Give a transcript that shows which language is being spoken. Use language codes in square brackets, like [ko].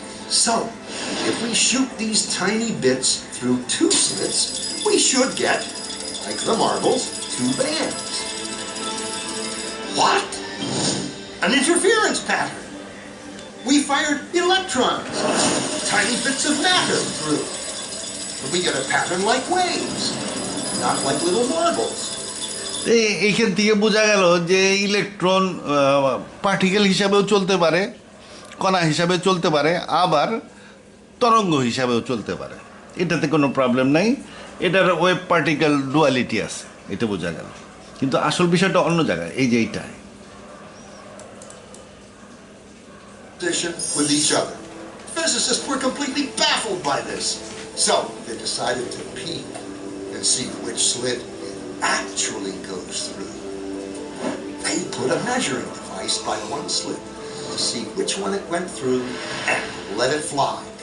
[en] So, if we shoot these tiny bits through two slits, we should get, like the marbles, two bands. What? An interference pattern. We fired electrons, tiny bits of matter through. And we get a pattern like waves, not like little marbles. [bn] এইখান থেকে বোঝা গেল যে electron particle হিসাবেও চলতে পারে, কণা হিসাবে চলতে পারে, আবার তরঙ্গ হিসাবেও চলতে পারে। এটাতে কোনো প্রবলেম নাই, এটার ওয়েভ পার্টিকেল ডুয়ালিটি আছে, এটা বোঝা গেল। কিন্তু আসল বিষয়টা অন্য জায়গায়, এই যে এইটাই [en] With each other. Physicists were completely baffled by this. So they decided to peek and see which slit it actually goes through. They put a measuring device by one slit to see which one it went through and let it fly.